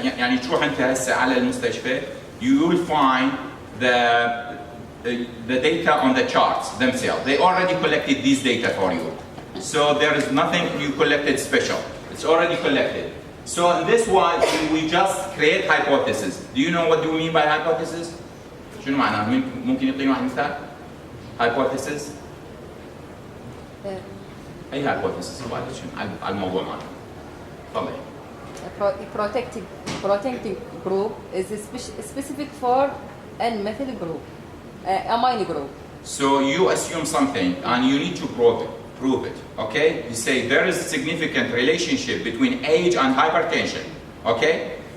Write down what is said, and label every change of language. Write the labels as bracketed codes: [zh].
[ar] يعني تروح أنت هسه على المستشفى, [en] you will find the data on the charts themselves. They already collected these data for you. So there is nothing you collected special. It's already collected. So in this one, we just create hypothesis. Do you know what do we mean by hypothesis? [ar] شنو معناه؟ ممكن يعطيني واحد مثال؟ hypothesis. أي hypothesis على الموضوع معنا؟ تفضلي. [en] Protecting group is specific for a methyl group, amine group. So you assume something and you need to prove it, okay? You say there is a significant relationship between age and hypertension, okay?